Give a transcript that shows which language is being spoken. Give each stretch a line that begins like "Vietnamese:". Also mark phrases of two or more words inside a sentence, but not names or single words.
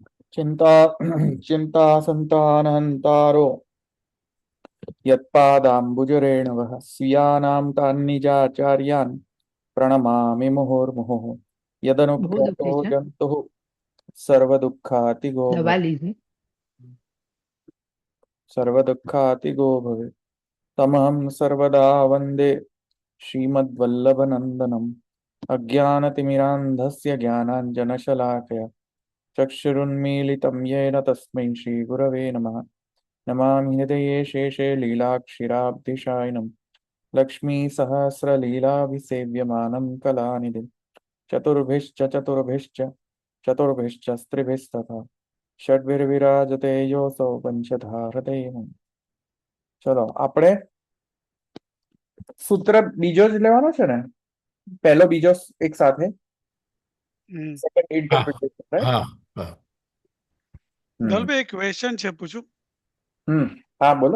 Sanskrit: चिंता चिंता संतानहंतारो यत्पादाम्बुजरेणवः स्वीयानां तान्निजाचार्यान् प्रणमामि मुहुर्मुहुः
Gujarati: બહુ
Sanskrit: यदनुज्ञतो
Gujarati: દુખે છે.
Sanskrit: जन्तुः सर्वदुःखातिगो
Gujarati: દવા લીધી.
Sanskrit: सर्वदुःखातिगो भवेत् तमहं सर्वदा वन्दे श्रीमद्वल्लभनन्दनम् अज्ञानतिमिरान्धस्य ज्ञानाञ्जनशलाकया चक्षुरुन्मीलितं येन तस्मै श्रीगुरवे नमः नमामि हृदये शेषे लीलाक्षिराब्धिशायिनं लक्ष्मीसहस्रलीलाभिसेव्यमानं कलानिधिं चतुर्भिश्च स्त्रिभिस्तथा षड्भिर्विराजते योऽसौ पञ्चधारतेयम्।
Gujarati: चलो આપણે સૂત્ર બીજો જ લેવાનો છે ને, પહેલો બીજો એક સાથે, હમ. સેકન્ડ હા
English: interpretation, right?
Gujarati: હા હા ધવલભાઈ, એક ક્વેશ્ચન છે, પૂછું? હા બોલો.